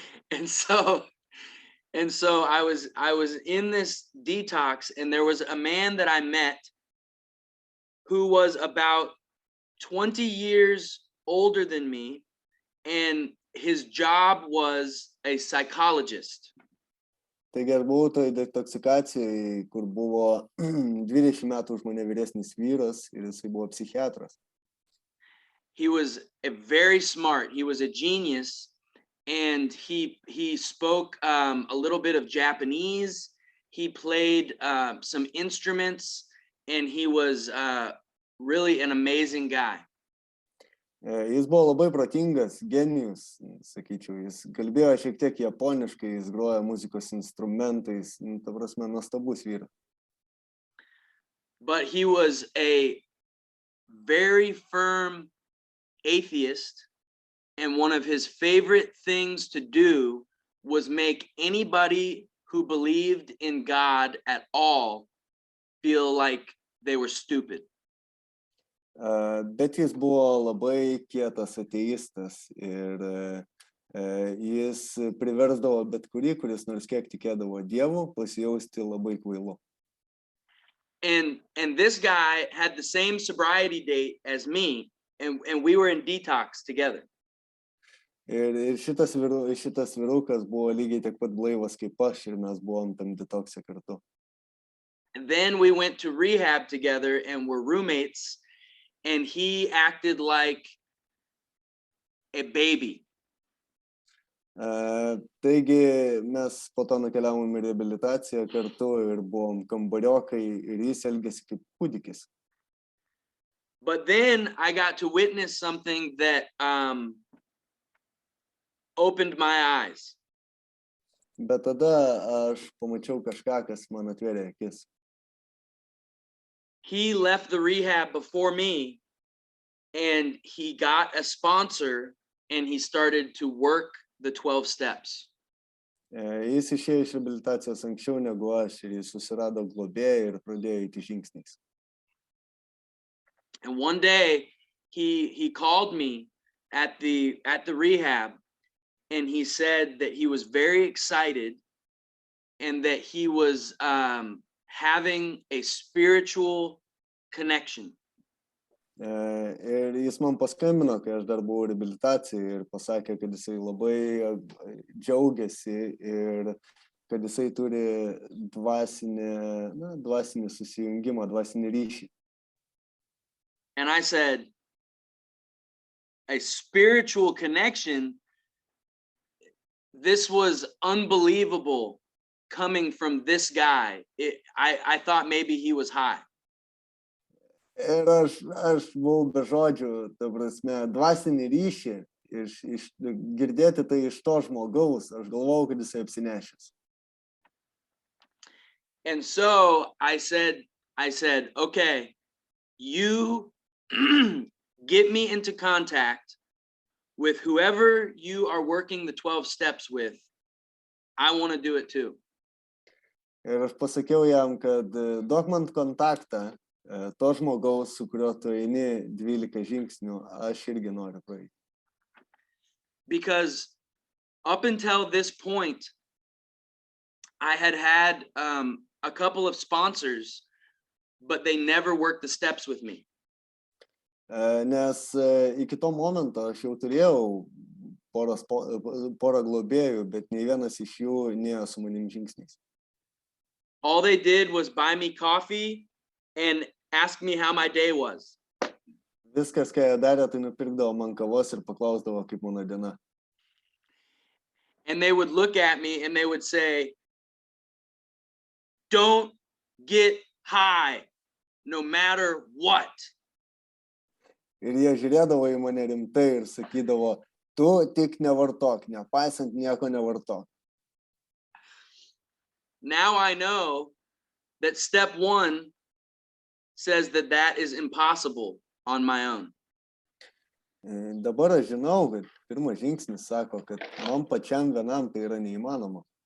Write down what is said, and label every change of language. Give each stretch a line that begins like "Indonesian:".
English: And so I was in this detox, and there was a man that I met who was about 20 years older than me, and his job was a psychologist.
Lithuanian: Taigi aš buvau toj detoksikacijai, kur buvo 20 metų už mane vyresnis vyras ir jisai buvo psichiatras.
English: He was very smart. He was a genius, and he spoke a little bit of Japanese. He played some instruments, and he was really an amazing guy.
Lithuanian: Jis buvo labai protingas, genijus, sakyčiau, jis kalbėjo šiek tiek japoniškai, jis grojo muzikos instrumentais, ta prasme, nuostabus vyras.
English: But he was a very firm atheist, and one of his favorite things to do was make anybody who believed in God at all feel like they were stupid.
Lithuanian: Bet jis buvo labai kietas ateistas ir kuris priversdavo bet kurį, kuris nors kiek tikėdavo Dievu, pasijausti labai kvailu.
English: And this guy had the same sobriety date as me, and we were in detox together.
Lithuanian: Ir šitas vyrukas buvo lygiai tiek pat blaivas kaip aš ir mes buvom tam detokse kartu.
English: And then we went to rehab together and were roommates, and he acted like a baby.
Lithuanian: Taigi mes po to nukeliavom į reabilitaciją kartu ir buvom kambariokai ir jis elgėsi kaip kūdikis.
English: But then I got to witness something that opened my eyes.
Lithuanian: Bet tada aš pamačiau kažką, kas man atvėrė akis.
English: He left the rehab before me, and he got a sponsor, and he started to work the 12 steps.
Lithuanian: Jis išėjo iš reabilitacijos anksčiau negu aš ir jis susirado globėją ir pradėjo eiti žingsniais.
English: And one day he called me at the rehab, and he said that he was very excited and that he was having a spiritual connection.
Lithuanian: Ir jis man paskambino, kai aš dar buvau reabilitacijai ir pasakė, kad jisai labai džiaugiasi ir kad jisai turi dvasinį susijungimą, dvasinį ryšį.
English: And I said, a spiritual connection? This was unbelievable coming from this guy. I thought maybe he was high.
Lithuanian: Ir aš buvau be žodžių, ta prasme, dvasinį ryšį, girdėti tai iš to žmogaus, aš galvojau, kad jisai apsinešęs.
English: And so I said, okay, you get me into contact with whoever you are working the 12 steps with. I want to do it too.
Lithuanian: Ir aš pasakiau jam, kad duok man kontaktą to žmogaus, su kuriuo tu eini 12 žingsnių, aš irgi noriu praeiti.
English: Because up until this point, I had a couple of sponsors, but they never worked the steps with me.
Lithuanian: Nes iki to momento aš jau turėjau porą globėjų, bet nei vienas iš jų nėjo su manim žingsniais.
English: All they did was buy me coffee and ask me how my day was.
Lithuanian: Viskas, ką jie darė, tai nupirkdavo man kavos ir paklausdavo, kaip mano diena.
English: And they would look at me and they would say, don't get high, no matter what.
Lithuanian: Ir jie žiūrėdavo į mane rimtai ir sakydavo, tu tik nevartok, nepaisant nieko nevartok.
English: Now I know that step 1 says that is impossible on my own.
Lithuanian: Dabar aš žinau, kad pirmas žingsnis sako, kad man pačiam vienam tai yra neįmanoma.